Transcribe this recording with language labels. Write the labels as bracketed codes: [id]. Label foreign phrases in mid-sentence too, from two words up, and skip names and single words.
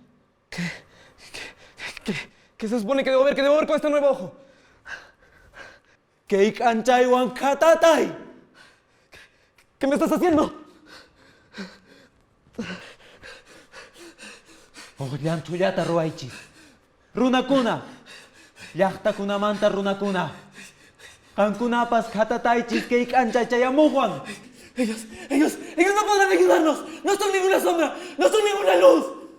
[es] ¿Qué se supone que debo ver? ¿Qué debo ver con este nuevo ojo? [qu] Que k'anchaywan khatatay. [es] ¿Qué me estás haciendo? [qu] Oh, llantullata ruwaychis. Runakuna. Llaqtakunamanta runakuna. Qankunapas khatataychis que k'anchay chayamuqwan. [es] Ellos no podrán ayudarnos. No son ninguna sombra, no son ninguna luz.